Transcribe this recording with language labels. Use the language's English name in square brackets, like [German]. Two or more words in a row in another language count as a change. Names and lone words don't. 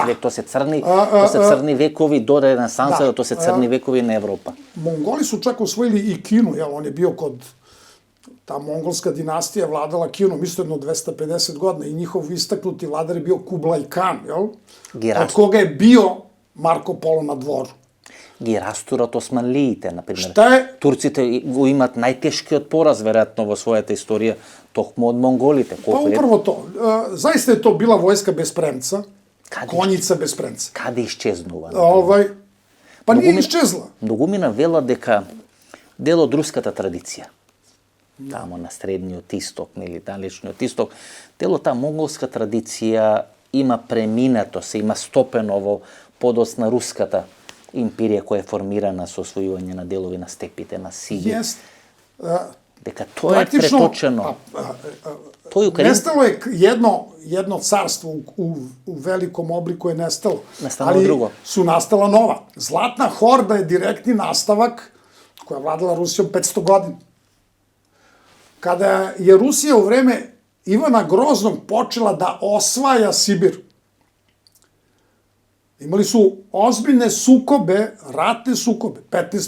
[Macedonian] век, то се црни векови, до ренесанса, то се црни векови на Европа. [Serbian] Mongoli su čak osvojili i Kinu, jel, on je bio kod... Ta mongolska dinastija vladala Kinom isto jedno 250 godina i njihov istaknuti vladar je bio Kublai Khan, jel? Od koga je bio Marko Polo na dvoru. [Macedonian] Ги растурат османлиите, например. [Serbian] Šta je? [Macedonian] Турците го имат најтешкиот пораз, веројатно, во својата историја, токму од монголите. [Serbian] Pa upravo to. Zaista je to bila vojska bez premca, konjica bez premca. [Macedonian] Каде исчезнува? [Serbian] Pa nije iščezla. [Macedonian] Многумина велат дека дел од руската традиција, тамо на средниот исток, нели, далечниот исток, дел од таа монголска традиција има преминато, се има стопено во подоцна руската империја која е формирана со освојување на делови на степите, на Сибир. Дека тоа е преточено. [Serbian] Nestalo je jedno carstvo u velikom obliku je nestalo. Ali su nastala nova. Zlatna horda je direktni nastavak koja je vladala Rusijom 500 godina. Kada je Rusija u vreme Ivana Groznog počela da osvaja Sibir, imali su ozbiljne sukobe, ratne sukobe, 15.